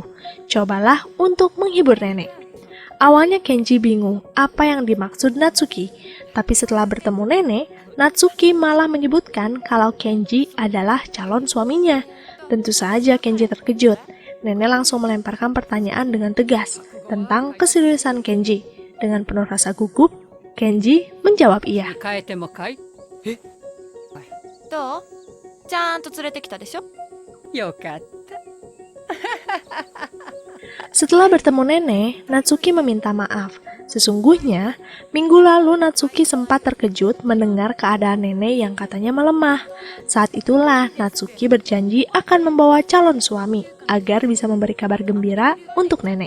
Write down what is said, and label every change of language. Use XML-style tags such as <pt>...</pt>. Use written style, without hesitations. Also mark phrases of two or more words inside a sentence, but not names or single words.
<id>Cobalah untuk menghibur nenek. Awalnya Kenji bingung apa yang dimaksud Natsuki, tapi setelah bertemu nenek, Natsuki malah menyebutkan kalau Kenji adalah calon suaminya. Tentu saja Kenji terkejut. Nenek langsung melemparkan pertanyaan dengan tegas tentang keseriusan Kenji. Dengan penuh rasa gugup, Kenji menjawab iya.</id> <ja>どう？ちゃんと連れてきたでしょ？よかった。</ja> <id>Setelah bertemu nenek, Natsuki meminta maaf. Sesungguhnya, minggu lalu Natsuki sempat terkejut mendengar keadaan nenek yang katanya melemah. Saat itulah Natsuki berjanji akan membawa calon suami agar bisa memberi kabar gembira untuk nenek.</id>